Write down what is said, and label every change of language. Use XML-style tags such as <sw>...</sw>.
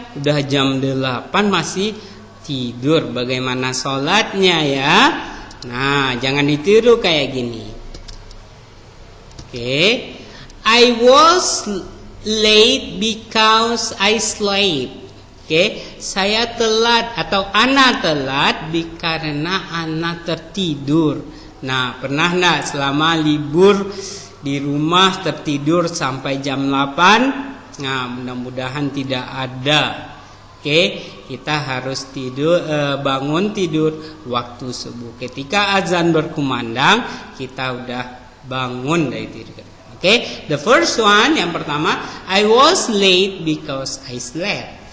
<id>Udah jam 8 masih tidur. Bagaimana sholatnya ya? Nah, jangan ditiru kayak gini. Okay.</id> <en>I was late because I slept.</en> <id>Okay, saya telat atau ana telat karena ana tertidur. Nah, pernah enggak selama libur di rumah tertidur sampai jam 8? Nah, mudah-mudahan tidak ada. Oke, kita harus tidur, bangun tidur waktu subuh. Ketika azan berkumandang, kita udah bangun dari tidur.</id> <en>Oke, the first one, yang pertama, I was late because I slept.</en>